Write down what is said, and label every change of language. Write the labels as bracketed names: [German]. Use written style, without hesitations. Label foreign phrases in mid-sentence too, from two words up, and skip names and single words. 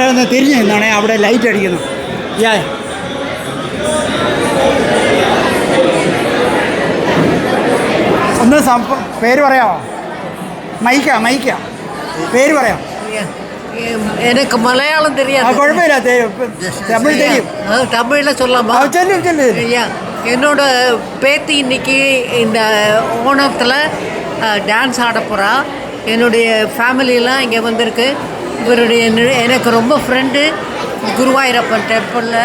[Malayalam] ഒന്ന് തിരിഞ്ഞ് നിന്നാണേ, അവിടെ ലൈറ്റ് അടിക്കുന്നു. ഒന്ന് പേര് പറയാമോ? മൈക്ക പേര് പറയാം. [Tamil] எனக்கு மலையாளம் தெரியாது. குழப்பமில்ல, தமிழ் தெரியும். தமிழில் சொல்லாமா? என்னோட பேத்தி இன்னைக்கு இந்த ஓணத்தில் டான்ஸ் ஆட போகிறா. என்னுடைய ஃபேமிலியெலாம் இங்கே வந்திருக்கு. இவருடைய எனக்கு ரொம்ப ஃப்ரெண்டு குருவாயூரப்பன் டெம்பிளில்.